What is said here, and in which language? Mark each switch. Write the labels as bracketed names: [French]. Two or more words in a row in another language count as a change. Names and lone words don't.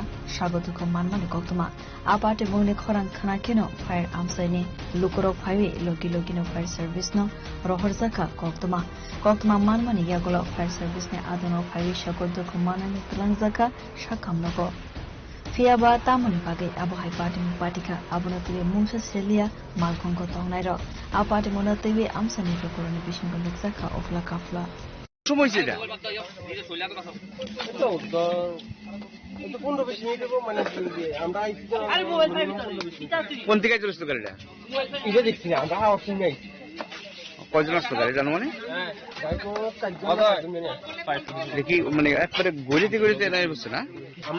[Kok Borok] Shagotuko Manmani Koktuma A Party Mungo Korang Kanakeno Fire Amsani Lukorok 5 Logino [English] Fire Service [Kok Borok] no Rohorzaka Koktuma Koktuma Manmani Yagolo [English] Fire Service [Kok Borok] ne Adono 5 Shagotuko Manani Tlangzaka Shakamnogo Fiaba Tamani Bagi Abu Hai Party Mupatika Abunatiwe Mungsa Celia Malkongo Tongairo A Party Monatiwe Amsani Lokoroni Bishingo Luxaka Ofla Kafla [Bangla] সময় ছিল কোন থেকে চলেছিল গাড়িটা এটা দেখছি না আমরা অপশন নেই কয়জন আসতো গাড়ি জানো মানে দেখি মানে একবারে গলিতে গলিতে এনে বসছে না আমরা